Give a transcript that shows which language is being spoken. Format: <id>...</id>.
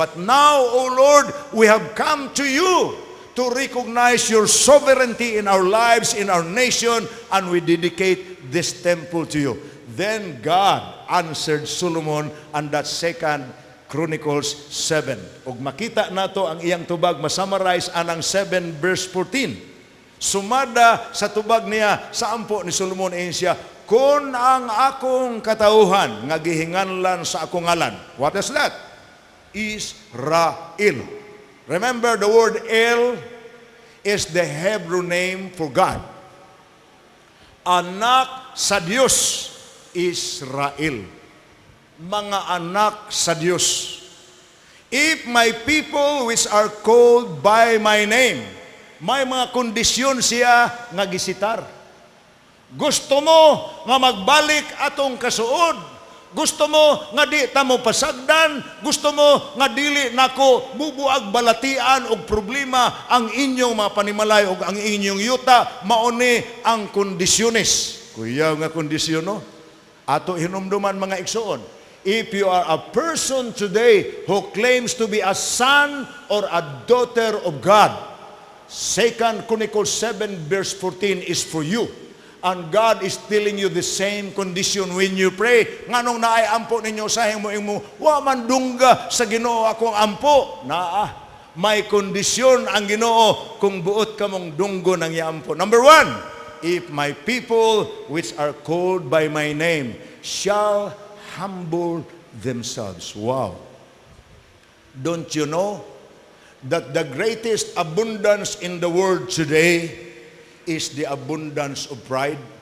<en>But now, O Lord, we have come to you to recognize your sovereignty in our lives, in our nation, and we dedicate this temple to you. Then God answered Solomon on that 2 Chronicles 7.</en> <ceb>Ug makita nato ang iyang tubag, masummarize anang 7 verse 14. Sumada sa tubag niya sa ampo ni Solomon ayon siya, kun ang akong katauhan nga gihinganlan sa akong ngalan.</ceb> <en>What is that? Israel. Remember, the word El is the Hebrew name for God.</en> <ceb>Anak sa Diyos, Israel. Mga anak sa Diyos.</ceb> <en>If my people which are called by my name,</en> <ceb>may mga kondisyon siya nga gisitar. Gusto mo nga magbalik atong kasuod. Gusto mo nga di ta mo pasagdan. Gusto mo nga dili nako bubuag balatian og problema ang inyong mga panimalay og ang inyong yuta. Mauni ang kondisyones. Kuya nga kondisyon no? Ato hinumduman mga igsoon.</ceb> <en>If you are a person today who claims to be a son or a daughter of God, 2 Chronicles 7 verse 14 is for you. And God is telling you the same condition when you pray.</en> <ceb>Nganong naay ampo ninyo sahing mo imo, wa man dungga sa Ginoo akong ampo. May kondisyon ang Ginoo kung buot ka mong dunggo ng iampo.</ceb> <en>Number 1, if my people which are called by my name shall humble themselves. Wow. Don't you know that the greatest abundance in the world today is the abundance of pride?</en>